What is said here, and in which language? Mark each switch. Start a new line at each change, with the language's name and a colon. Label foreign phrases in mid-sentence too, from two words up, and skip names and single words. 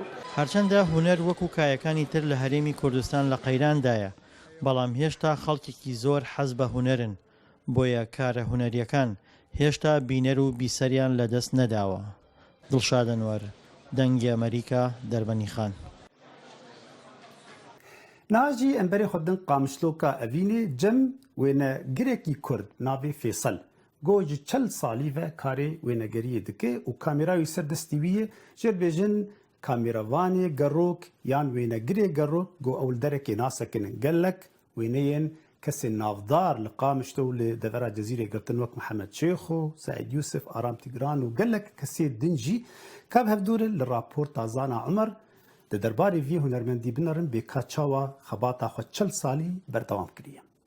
Central Kurdish: هەرچەندە هونەر وەکو کایەکانی تر لە هەرێمی کوردستان لە قەیراندایە، بەڵام هێشتا خەڵکێکی زۆر حەز بە هونەرن، بۆیە کارە هونەریەکان هێشتا بینەر و بیسەریان لەدەست نەداوە. دڵشاد ئەنوەر، دەنگی ئەمریکا، دەربەنیخان.
Kurdish: ناجی ئەمبەرێ خودن قامشلۆکە ئەڤینێ جەم وێنە گرێکی کورد ناوی فێسەل گۆجی 40 ساڵی ve karê wênegeriyê dike û kamerayê ser destî wî yê jêrbêjin kameravanê gerok yan wênegirê gerok got ew li derekê nasekinin gelek wêneyên kesên navdar li Qamişlo û li devera Cezîrê girtin wek Mihemed Şêxo, Saîd Yusuf, Aram Tigran û gelek kesê din jî kev hevdûrin li raporta Zana Umer di derbarê vî hunermendî binarin bêka çawa xebata xwe 40 salî berdewam kiriye.